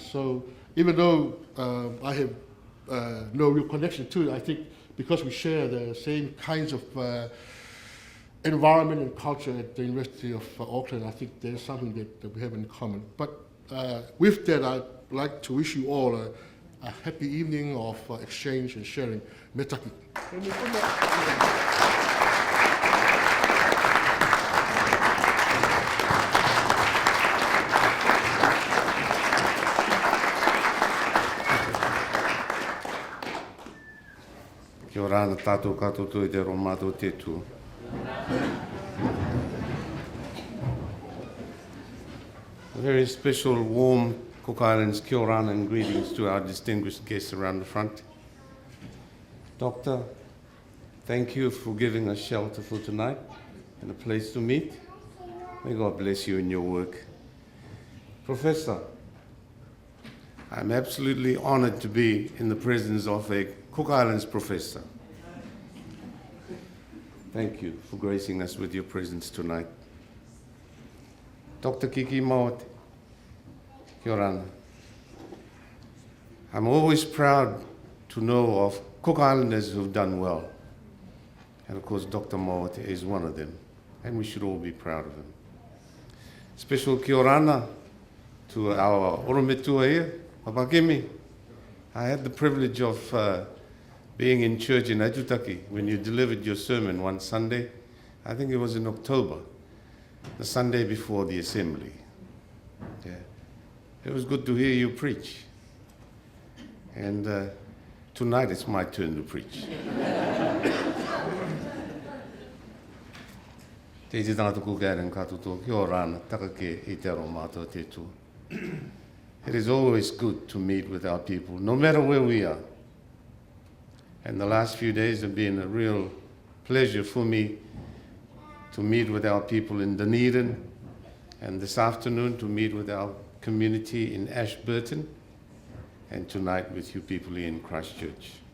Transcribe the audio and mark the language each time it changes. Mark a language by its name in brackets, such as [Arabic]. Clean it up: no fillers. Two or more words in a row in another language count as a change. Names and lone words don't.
[English] So even though I have no real connection to it, I think because we share the same kinds of environment and culture at the University of Auckland, I think there's something that we have in common. But with that, I'd like to wish you all a happy evening of exchange and sharing. [Rarotongan] Me taki. Kia ora ana tātou katoto I te ro mātou te tū. [English] A very special, warm Cook Islands [Rarotongan] kia ora ana [English] and greetings to our distinguished guests around the front. Doctor, thank you for giving us shelter for tonight and a place to meet. May God bless you in your work. Professor, I'm absolutely honored to be in the presence of a Cook Islands professor. Thank you for gracing us with your presence tonight. Dr. [Rarotongan] Kiki Maote, kia ora ana. [English] I'm always proud to know of Cook Islanders who've done well. And of course, Dr. Maote is one of them. And we should all be proud of him. Special [Rarotongan] kia ora ana [English] to our Orometua here, Papakemi. I had the privilege of being in church in Atutaki when you delivered your sermon one Sunday. I think it was in October, the Sunday before the assembly. Yeah. It was good to hear you preach. And tonight it's my turn to preach. [Rarotongan] Te te tātou kukaren katoto, kia ora ana, takake I te aro mātou te tū. [English] It is always good to meet with our people, no matter where we are. And the last few days have been a real pleasure for me to meet with our people in Dunedin, and this afternoon to meet with our community in Ashburton, and tonight with you people here in Christchurch.